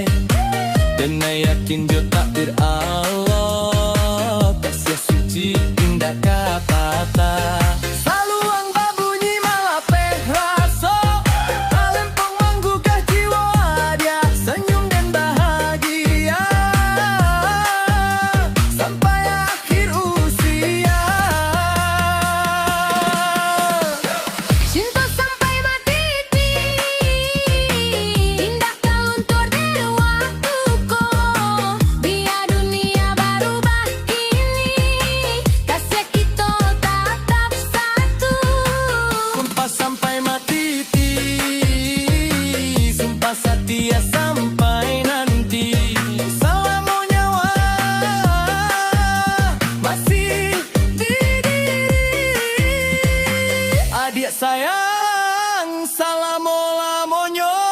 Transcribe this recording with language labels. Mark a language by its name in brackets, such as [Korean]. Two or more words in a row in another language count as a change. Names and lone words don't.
[Indonesian] Dan yakin jo takdir Allah, kasih suci indah kapata. [Minangkabau] Saluang babunyi malape raso, alempong menggugah jiwa dia. [Indonesian] Senyum dan bahagia sampai akhir usia. Cinta sampai mati, indah kaluntur dari waktuku. Biar dunia berubah ini, kasih kita tetap satu. Sumpah sampai mati, sumpah setia sampai nanti. Selama nyawa masih di diri. [Minangkabau] Adik sayang, salamo-lamonyo.